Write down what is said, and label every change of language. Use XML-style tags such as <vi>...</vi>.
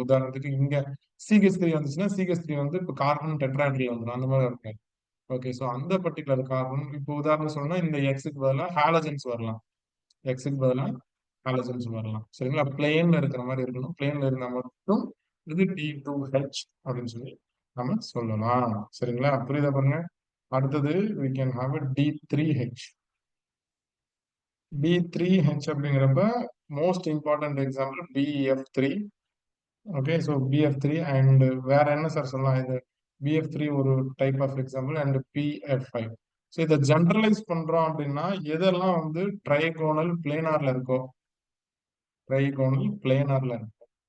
<ta>உதாரணத்துக்கு இங்க CH3 வந்துச்சுன்னா CH3 வந்து இப்போ கார்பன் டெட்ராஹெட்ரல் வந்துடும், அந்த மாதிரி இருக்காது. ஓகே, ஸோ அந்த பர்டிகுலர் கார்பன் இப்போ உதாரணம் சொன்னா இந்த எக்ஸுக்கு பதிலாக ஹாலஜன்ஸ் வரலாம். எக்ஸுக்கு பதிலாக ஹாலஜன்ஸ் வரலாம். சரிங்களா. பிளேன்ல இருக்கிற மாதிரி இருக்கணும். பிளேன்ல இருந்தா மட்டும் இது D2H அப்படின்னு சொல்லி நம்ம சொல்லலாம். சரிங்களா. புரியுதா பாருங்க. அடுத்தது</ta> <en>we can have a D3H. D3H</en> <ta>அப்படிங்கிறப்ப</ta> <en>Most important example BF3. Okay, so BF3 and</en> <ta>வேற என்ன சார் சொல்லலாம்,</ta> <en>இது BF3 ஒரு type of example and PF5.</en> <ta>So இதை ஜென்ரலைஸ் பண்றோம் அப்படின்னா எதெல்லாம் வந்து ட்ரைகோனல் பிளேனார்ல இருக்கோ, ட்ரைகோனல் பிளேனார்ல இருக்கும்.</ta>